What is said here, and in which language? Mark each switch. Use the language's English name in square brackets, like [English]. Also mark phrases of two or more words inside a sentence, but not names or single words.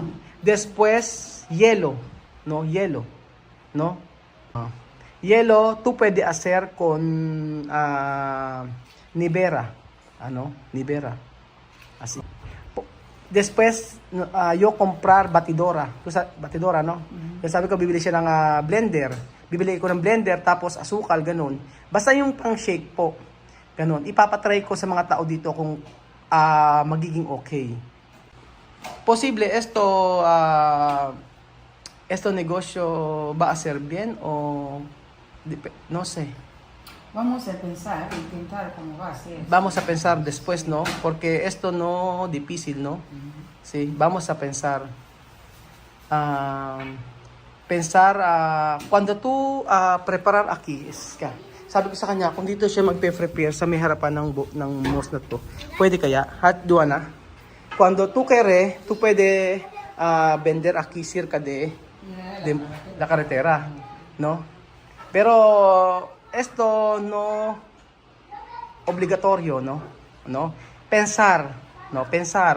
[Spanish] Después, hielo, ¿no? Hielo, ¿no? Hielo, tú puedes hacer con nivera, ¿no? Nivera. Así. Después, yo comprar batidora. Batidora, no? [Filipino] Sabi ko, bibili siya ng blender. Bibili ko ng blender, tapos asukal, ganun. Basta yung pang shake po. Ganun. Ipapatry ko sa mga tao dito kung magiging okay. [Spanish] Posible, esto negosyo va a ser bien o no sé. Vamos a pensar, intentar cómo va a ser. Vamos a pensar después, ¿no? Porque esto no difícil, ¿no? Sí, vamos a pensar. Cuando tú preparar aquí, [Filipino] sabi ko sa kanya, kung dito siya magpe-prepare sa may harapan ng mos na to, pwede kaya? Hat dua na? [Spanish] Cuando tú quieres, tú puede vender aquí cerca de la carretera, ¿no? Pero esto no obligatorio, ¿no? ¿No? Pensar, ¿no? Pensar.